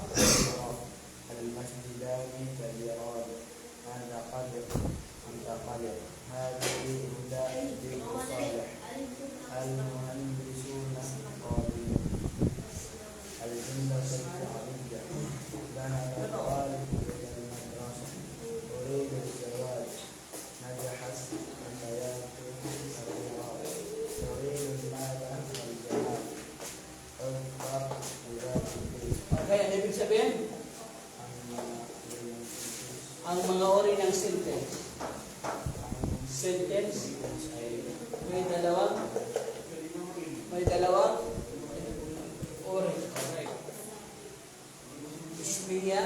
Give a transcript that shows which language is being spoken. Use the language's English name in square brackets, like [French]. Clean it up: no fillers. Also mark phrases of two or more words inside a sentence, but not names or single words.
[Arabic] المسجدان كبيران هذا قدر أنت قدر هذه هدى بالصالح المهندسون قادرون الجملة الشعبية ذهب الطالب إلى المدرسة أريد الزواج نجحت فتيات الرياض تريد المال والجمال اظفر بذات الدين [Filipino] Okay, ano ibig sabihin? Ang mga ori ng sentence. Sentence ay may dalawang ori. Okay. Ismiya.